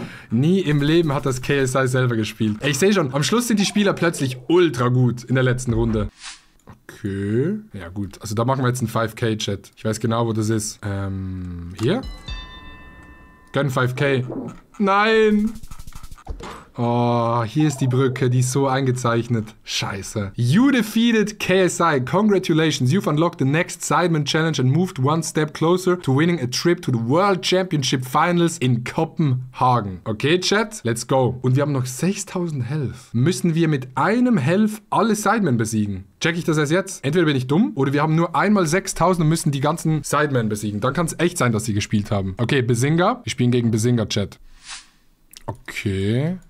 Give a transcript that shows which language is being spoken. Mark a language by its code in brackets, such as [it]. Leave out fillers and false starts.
[de] Nie im Leben hat das KSI selber gespielt. Ey, ich sehe schon, am Schluss sind die Spieler plötzlich ultra gut in der letzten Runde. Okay. Ja, gut. Also da machen wir jetzt einen 5K-Chat. Ich weiß genau, wo das ist. Hier? Gönn 5K. Nein! Oh, hier ist die Brücke, die ist so eingezeichnet. Scheiße. [en] You defeated KSI. Congratulations, you've unlocked the next Sideman Challenge and moved one step closer to winning a trip to the World Championship Finals in Kopenhagen. Okay, Chat, let's go. [de] Und wir haben noch 6000 Health. Müssen wir mit einem Health alle Sidemen besiegen? Check ich das erst jetzt? Entweder bin ich dumm oder wir haben nur einmal 6000 und müssen die ganzen Sidemen besiegen. Dann kann es echt sein, dass sie gespielt haben. Okay, Besinga. Wir spielen gegen Besinga, Chat. Okay.